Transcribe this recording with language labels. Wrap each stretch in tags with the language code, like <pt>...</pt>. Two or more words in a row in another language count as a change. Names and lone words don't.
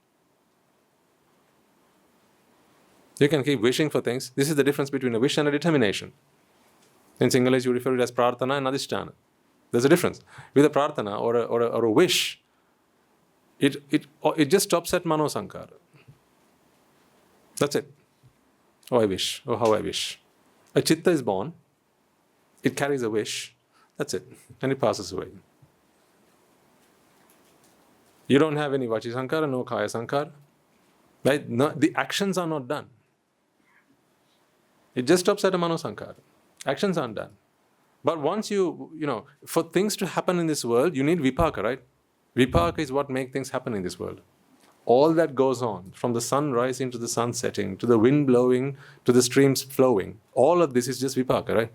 <en>You can keep wishing for things. This is the difference between a wish and a determination. In Sinhalese, you refer to it as prarthana and adhisthana. There's a difference. With a prarthana or a wish, it just stops at</en> <pi>mano sankara.</pi> <en>That's it. Oh, I wish. Oh, how I wish. A chitta is born. It carries a wish. That's it. And it passes away. You don't have any</en> <pi>vachi sankara,</pi> <en>no</en> <pi>kaya sankara.</pi> <en>Right? No, the actions are not done. It just stops at a</en> <pi>mano sankara.</pi> <en>Actions aren't done. But once for things to happen in this world, you need vipaka, right? Vipaka is what makes things happen in this world. All that goes on, from the sun rising to the sun setting, to the wind blowing, to the streams flowing, all of this is just vipaka, right?</en>